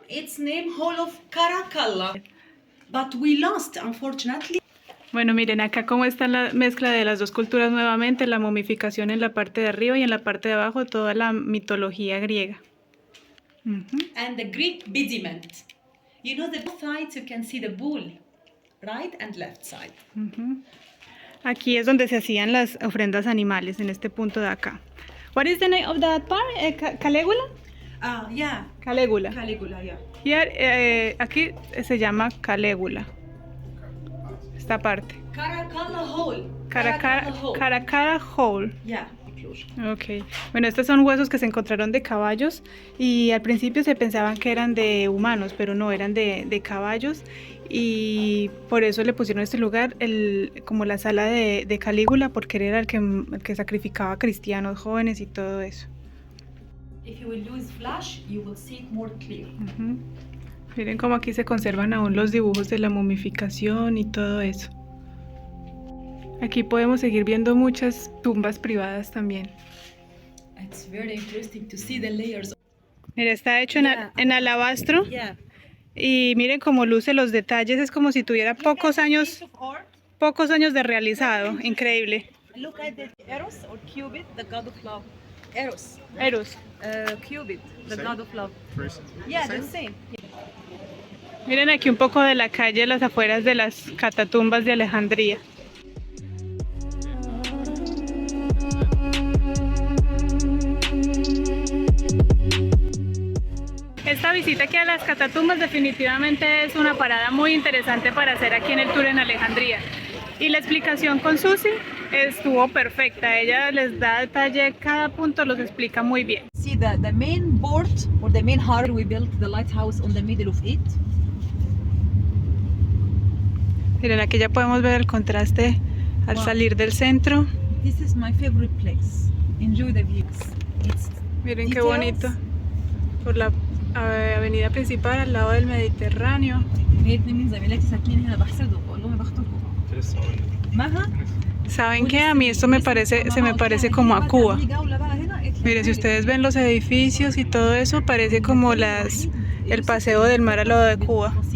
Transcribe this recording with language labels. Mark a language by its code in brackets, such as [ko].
[en] It's named Hall of Caracalla, but we lost, unfortunately. [es] Bueno, miren acá cómo está la mezcla de las dos culturas nuevamente, la momificación en la parte de arriba y en la parte de abajo toda la mitología griega. [en] And the Greek pediment. You know, the both sides you can see the bull, right and left side. [es] Aquí es donde se hacían las ofrendas animales, en este punto de acá. [en] What is the name of that part? Caligula? Yeah. Caligula. Caligula, yeah. Here, [es] aquí se llama Caligula. Esta parte. [en] Caracalla Hall. Caracara Hall. Yeah. Ok. [es] Bueno, estos son huesos que se encontraron de caballos y al principio se pensaban que eran de humanos, pero no, eran de caballos y por eso le pusieron este lugar como la sala de Calígula, porque era el que sacrificaba a cristianos jóvenes y todo eso. [en] If you will use flash, you will see it more clear. [es] Miren cómo aquí se conservan aún los dibujos de la momificación y todo eso. Aquí podemos seguir viendo muchas tumbas privadas también. [en] It's very interesting to see the layers. [es] Mira, está hecho [en] Yeah. [es] en alabastro [en] Yeah. [es] y miren cómo luce los detalles, es como si tuviera pocos años de realizado, increíble. [en] Look at the Eros or Cupid, the god of love. Eros. Eros. Cupid, the Same? god of love. First. Yeah, the same. [es] Miren aquí un poco de la calle, las afueras de las catatumbas de Alejandría. Esta visita aquí a las catatumbas definitivamente es una parada muy interesante para hacer aquí en el tour en Alejandría. Y la explicación con Susi estuvo perfecta, ella les da detalle, cada punto los explica muy bien. [en] See the main port or the main harbor, we built the lighthouse on the middle of it. [es] Miren, aquí ya podemos ver el contraste al salir del centro. [en] This is my favorite place. Enjoy the views. It's [es] Miren qué [en] details. [es] bonito. Por la avenida principal al lado del Mediterráneo. [ar] اثنين من زميلاتي ساكنين هنا بحسدهم بقول لهم يا بختكم. مها [es] ¿Saben qué? A mí esto se me parece como a Cuba. Miren, si ustedes ven los edificios y todo eso, parece como el paseo del mar al lado de Cuba.